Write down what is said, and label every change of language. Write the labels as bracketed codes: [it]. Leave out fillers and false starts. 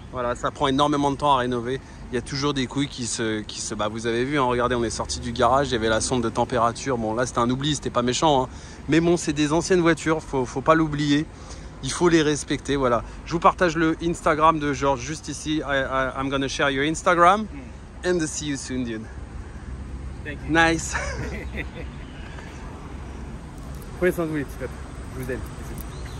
[fr] Voilà, ça prend énormément de temps à rénover. Il y a toujours des couilles qui se bah vous avez vu, hein, regardez, on est sorti du garage, il y avait la sonde de température. Bon là c'était un oubli, c'était pas méchant, hein. Mais bon c'est des anciennes voitures, faut pas l'oublier. Il faut les respecter, voilà. Je vous partage le Instagram de George juste ici. [en] I'm gonna share your Instagram and see you soon, dude. Thank you. [fr] Nice. Prenez soin de vous les petits potes. Je vous aime.